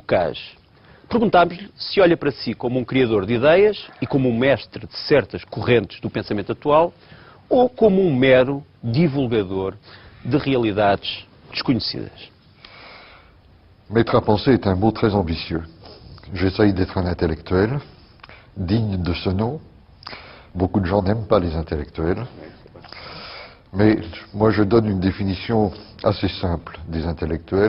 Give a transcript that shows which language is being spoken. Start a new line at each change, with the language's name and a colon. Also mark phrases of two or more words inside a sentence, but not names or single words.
Portuguese: Bocage. Perguntámos-lhe se olha para si como um criador de ideias e como um mestre de certas correntes do pensamento atual ou como um mero divulgador de realidades desconhecidas.
French: Maître à penser est un mot très ambitieux. J'essaye d'être un intellectuel, digne de ce nom. Beaucoup de gens n'aiment pas les intellectuels. Mais moi, je donne une définition assez simple des intellectuels.